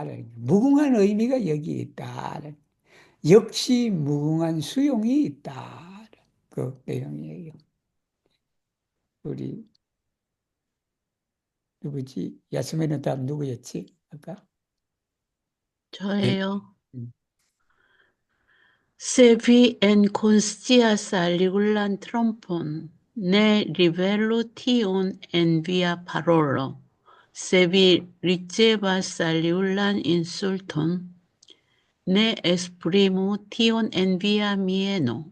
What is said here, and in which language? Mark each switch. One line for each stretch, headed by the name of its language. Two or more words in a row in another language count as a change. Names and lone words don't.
Korean: 무궁한 의미가 여기 있다. 역시 무궁한 수용이 있다. 그 내용이에요. 우리 누구지? 야스미는 다음 누구였지? 아까? 저예요. 음.
Esperanto: Se vi en conscias aligulan trompon, ne rivelo tion en via parolo. Se vi ricevas aligulan insulton, ne esprimu tion en via mieno.